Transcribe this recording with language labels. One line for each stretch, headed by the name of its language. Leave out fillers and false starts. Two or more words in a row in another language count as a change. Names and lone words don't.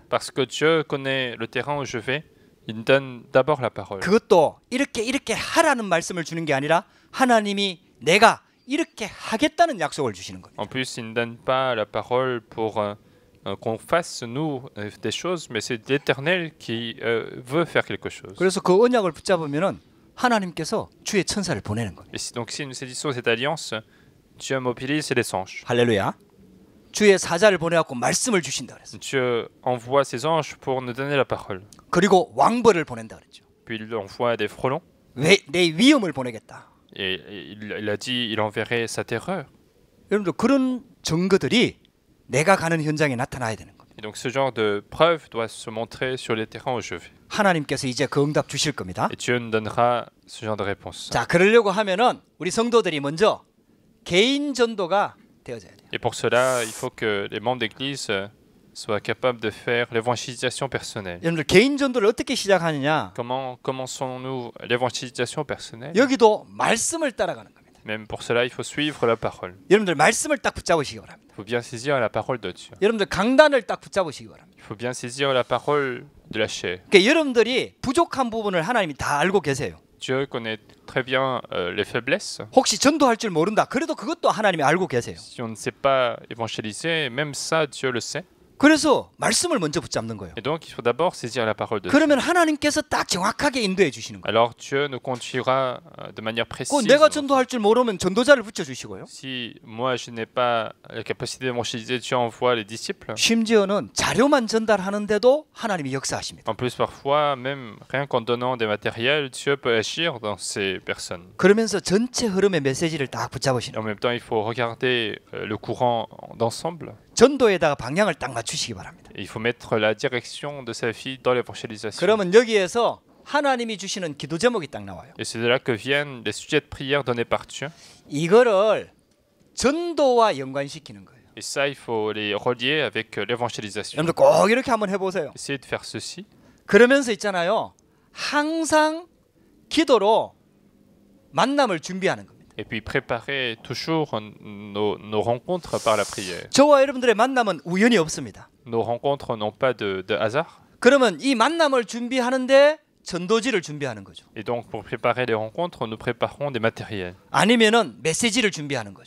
French: Parce que Dieu connaît le terrain où je vais, il me donne d'abord la parole.
Korean: 그것도 이렇게 하라는 말씀을 주는 게 아니라 하나님이 내가 이렇게 하겠다는 약속을 주시는 겁니다.
French: En plus, il ne donne pas la parole pour qu'on fasse nous des choses, mais c'est l'Éternel qui veut faire quelque chose.
Korean: 그래서 그 언약을 붙잡으면은 하나님께서 주의 천사를 보내는 겁니다.
French: Et donc si nous saisissons cette alliance, Dieu mobilise les anges.
Korean: 할렐루야. 주의 사자를 보내갖고 말씀을 주신다 그랬어요.
French: Dieu envoie ses anges pour nous donner la parole.
Korean: 그리고 왕벌을 보낸다 그랬죠.
French: Puis il envoie des frelons.
Korean: 왜 내 위험을 보내겠다.
French: Et il a dit, il enverrait sa terreur.
Korean: 여러분들 그런 증거들이 내가 가는 현장에 나타나야 되는 겁니다.
French: Et donc ce genre de preuve doit se montrer sur les terrains où je vais.
Korean: 하나님께서 이제 그 응답 주실 겁니다.
French: Et Dieu nous donnera ce genre de réponse.
Korean: 자, 그러려고 하면은 우리 성도들이 먼저 개인 전도가 되어져야 돼요.
French: Et pour cela, il faut que les membres d'Église soit capable de faire l'évangélisation personnelle.
Korean: 여러분들 개인 전도를 어떻게 시작하느냐?
French: Comment commençons-nous l'évangélisation personnelle?
Korean: 여기도 말씀을 따라가는 겁니다.
French: Même pour cela, il faut suivre la parole.
Korean: 여러분들 말씀을 딱 붙잡으시기 바랍니다.
French: Il faut bien saisir la parole de Dieu.
Korean: 여러분들 강단을 딱 붙잡으시기 바랍니다.
French: Il faut bien saisir la parole de la chair.
Korean: 그러니까 여러분들이 부족한 부분을 하나님이 다 알고 계세요.
French: Dieu connaît très bien les faiblesses.
Korean: 혹시 전도할 줄 모른다. 그래도 그것도 하나님이 알고 계세요.
French: Si on ne sait pas évangéliser, même ça, Dieu le sait.
Korean: 그래서 말씀을 먼저 붙잡는 거예요.
French: Et donc, il faut d'abord saisir la parole de Dieu.
Korean: 그러면 하나님께서 딱 정확하게 인도해 주시는 거예요.
French: Alors, Dieu nous conduira de manière
Korean: 그
French: précise.
Korean: 내가 전도할 줄 모르면 전도자를 붙여 주시고요.
French: Si moi, je n'ai pas la capacité d'évangéliser, Dieu envoie les disciples.
Korean: 심지어는 자료만 전달하는데도 하나님이 역사하십니다.
French: En plus, parfois, même rien qu'en donnant des matériels, Dieu peut agir dans ces personnes.
Korean: 그러면서 전체 흐름의 메시지를 딱
French: Et
Korean: 붙잡으시는
French: en
Korean: 거예요.
French: même temps, il faut regarder le courant d'ensemble.
Korean: 전도에다가 방향을 딱 맞추시기 바랍니다.
French: Et il faut mettre la direction de sa vie dans l'évangélisation.
Korean: 그러면 여기에서 하나님이 주시는 기도 제목이 딱 나와요.
French: Et c'est de là que viennent les sujets de prière donnés par Dieu.
Korean: 이거를 전도와 연관시키는 거예요.
French: Et ça, il faut les relier avec l'évangélisation.
Korean: 여러분들 꼭 이렇게 한번 해보세요.
French: Essayez de faire ceci.
Korean: 그러면서 있잖아요. 항상 기도로 만남을 준비하는 겁니다.
French: Et puis préparer toujours nos rencontres par la prière.
Korean: 저와 여러분들의 만남은 우연이 없습니다.
French: Nos rencontres n'ont pas de hasard.
Korean: 그러면 이 만남을 준비하는데 전도지를 준비하는 거죠.
French: Et donc pour préparer les rencontres, nous préparons des matériels.
Korean: 아니면은 메시지를 준비하는 거죠.